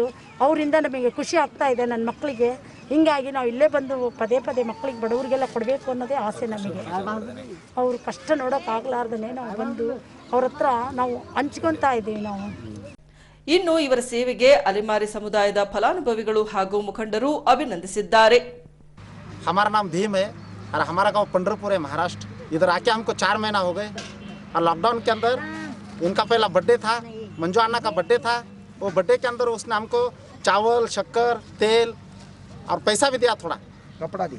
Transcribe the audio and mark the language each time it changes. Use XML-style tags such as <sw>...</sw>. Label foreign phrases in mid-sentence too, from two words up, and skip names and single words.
<kn>ಅವರಿಂದ ನಮಗೆ ಖುಷಿ ಆಗ್ತಾ ಇದೆ ನನ್ನ ಮಕ್ಕಳಿಗೆ. ಹೀಗಾಗಿ ನಾವು ಇಲ್ಲೇ ಬಂದು ಪದೇ ಪದೇ ಮಕ್ಕಳಿಗೆ ಬಡವರಿಗೆಲ್ಲ ಕೊಡಬೇಕು ಅನ್ನೋದೇ ಆಸೆ ನಮಗೆ. ಅವರು ಕಷ್ಟ ನೋಡೋಕ್ಕಾಗಲಾರ್ದೇ ನಾವು ಬಂದು ಅವ್ರ ಹತ್ರ ನಾವು ಹಂಚ್ಕೊತಾ ಇದ್ದೀವಿ ನಾವು. ಇನ್ನು ಇವರ ಸೇವೆಗೆ ಅಲೆಮಾರಿ ಸಮುದಾಯದ ಫಲಾನುಭವಿಗಳು ಹಾಗೂ ಮುಖಂಡರು ಅಭಿನಂದಿಸಿದ್ದಾರೆ.</kn> <hi>हमारा नाम भीम है और हमारा गांव पंढरपुर है, महाराष्ट्र. इधर आके हमको 4 महीना हो गए और लॉकडाउन के अंदर इनका पहला बर्थडे था, मंजू अन्ना का बर्थडे था. वो बर्थडे के अंदर उसने हमको चावल, शक्कर, तेल और पैसा भी दिया, थोड़ा कपड़ा दिया.</hi>